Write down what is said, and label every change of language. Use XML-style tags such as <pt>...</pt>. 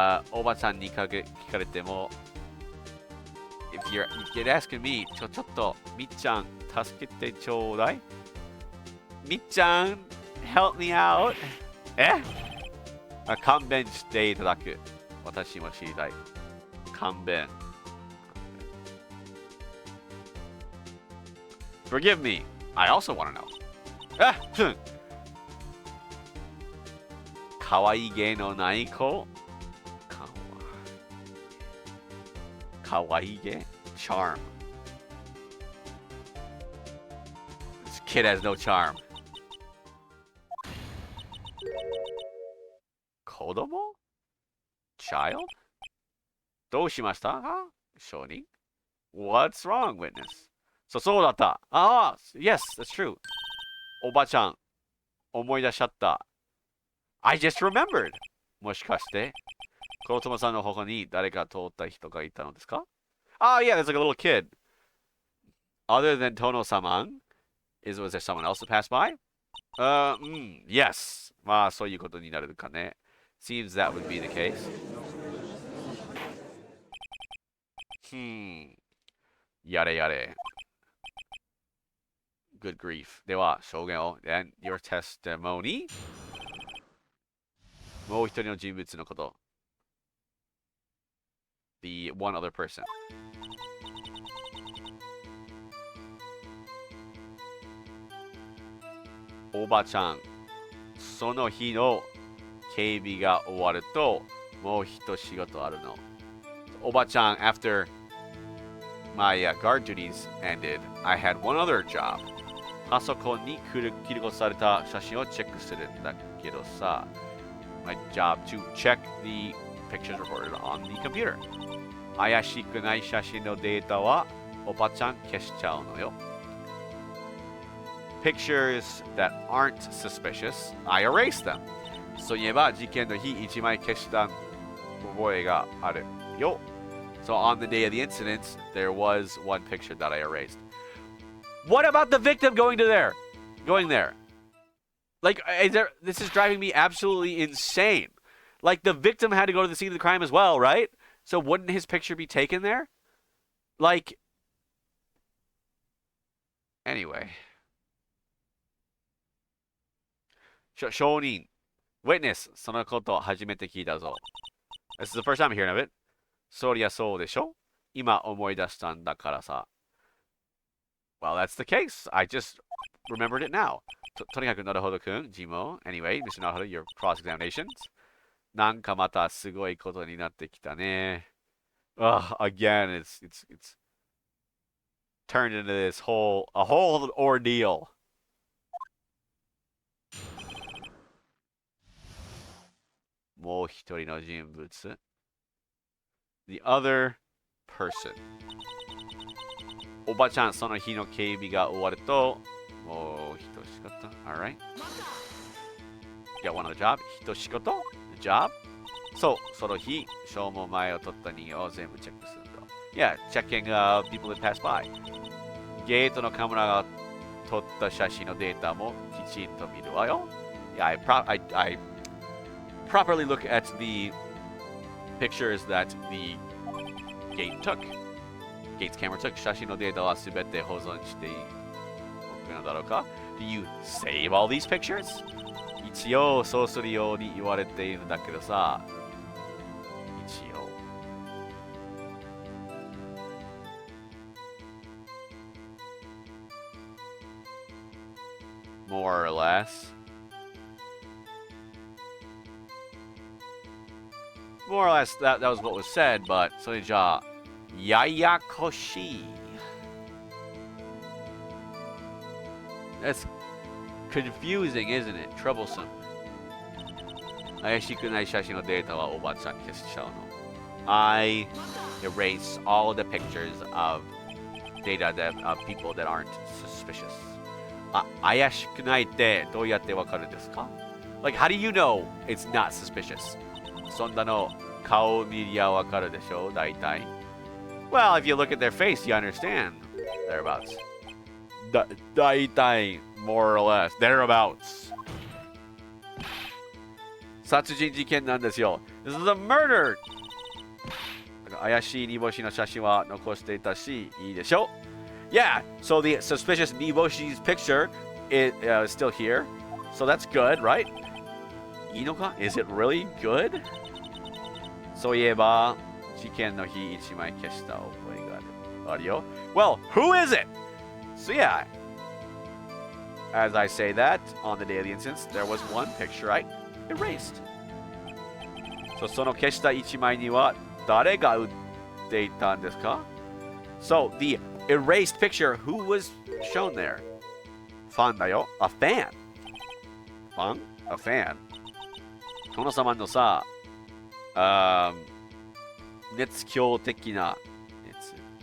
<ja>おばちゃんに聞かれても、</ja> <en>if you're asking me,</en> <ja>ちょっと、みっちゃん、助けてちょうだい。</ja> <en>みっちゃん、help me out.</en> <ja>勘弁していただく。私も知りたい。勘弁。</ja> <en>Forgive me. I also want to know.</en> <ja>かわいげのない子。</ja> <en>かわいげ Charm. This kid has no charm. 子供 Child?</en> <ja>どうしましたか証人</ja> <en>What's wrong, witness?</en> <ja>そうだった。</ja> <en>Yes, that's true.</en> <ja>おばちゃん、思い出しちゃった。</ja> <en>I just remembered.</en> <ja>もしかして、黒友さんの他に誰か通った人がいたのですか？</ja> <en>Yeah, there's like a little kid. Other than Tono-sama, was there someone else that passed by? Yes.</en> <ja>まあ、そういうことになるかね。</ja> <en>Seems that would be the case.</en> <ja>やれやれ。</ja> <en>Good grief.</en> <ja>では、証言を。</ja> <en>And your testimony?</en> <ja>もう一人の人物のこと。</ja> <en>The one other person.</en> <ja>おばちゃん、その日の警備が終わると、もう一仕事あるの。</ja> <en>おばちゃん、after my guard duties ended, I had one other job.</en> <ja>パソコンに記録された写真をチェックするんだけどさ。</ja> <en>My job to check the pictures recorded on the computer.</en> <ja>怪しくない写真のデータはおばちゃん消しちゃうのよ。</ja> <en>Pictures that aren't suspicious, I erase them.</en> <ja>そういえば事件の日1枚消した覚えがあるよ。</ja> <en>So on the day of the incident, there was one picture that I erased. What about the victim going there? Like, this is driving me absolutely insane. Like, the victim had to go to the scene of the crime as well, right? So wouldn't his picture be taken there? Like, anyway.</en> <ja>証人 Witness そのこと初めて聞いたぞ。</ja> <en>This is the first time hearing of it.</en> <ja>そりゃそうでしょ今思い出したんだからさ。</ja> <en>Well, that's the case. I just remembered it now.</en> <ja>とにかくなるほどくん、ジモ。</ja> <en>Anyway, Mr. なるほど、your cross-examinations.</en> <ja>なんかまたすごいことになってきたね。</ja> <en>Again, it's turned into a whole ordeal.</en> <ja>もう一人の人物。</ja> <en>The other person.</en> <ja>おばちゃん、その日の警備が終わると、もう一仕事。</ja> <en>Alright. Yeah, one other job. 一仕事 The job.</en> <ja>そう、その日、証文前を取った人形を全部チェックするんだ。</ja> <en>Yeah, checking people that pass by.</en> <ja>ゲートのカメラが撮った写真のデータもきちんと見るわよ。</ja> <en>Yeah, I properly look at the pictures that the gate took. Gate's camera took.</en> <ja>写真のデータはすべて保存しておくのだろうか</ja> <en>Do you save all these pictures?</en> <ja>一応そうするように言われているんだけどさ。一応。</ja> <en>More or less. More or less, that was what was said, but</en> <ja>それじゃあ、ややこしい。</ja> <en>That's confusing, isn't it? Troublesome.</en> <ja>怪しくない写真のデータはおばちゃん消しちゃうの。</ja> <en>I erase all the pictures of data of people that aren't suspicious.</en> <ja>怪しくないってどうやってわかるんですか</ja> <en>Like, how do you know it's not suspicious?</en> <ja>そんなの顔見りゃわかるでしょ、大体。</ja> <en>Well, if you look at their face, you understand. Thereabouts. 大体 more or less. Thereabouts.</en> <ja>殺人事件なんですよ。</ja> <en>This is a murder!</en> <ja>怪しい煮干しの写真は残していたし、いいでしょ?</ja> <en>Yeah, so the suspicious Niboshi's picture is still here. So that's good, right?</en> <ja>いいのか?</ja> <en>Is it really good?</en> <ja>そういえば、事件の日一枚消した覚えがあるよ。</ja> <en>Well, who is it? So yeah, as I say that, on the day of the instance, there was one picture I erased.</en> <ja>So その消した一枚には誰が打っていたんですか?</ja> <en>So the erased picture, who was shown there?</en> <ja>ファンだよ。</ja> <en>A fan. ファン?A fan.</en> <ja>殿様のさ、熱狂的な熱。</ja>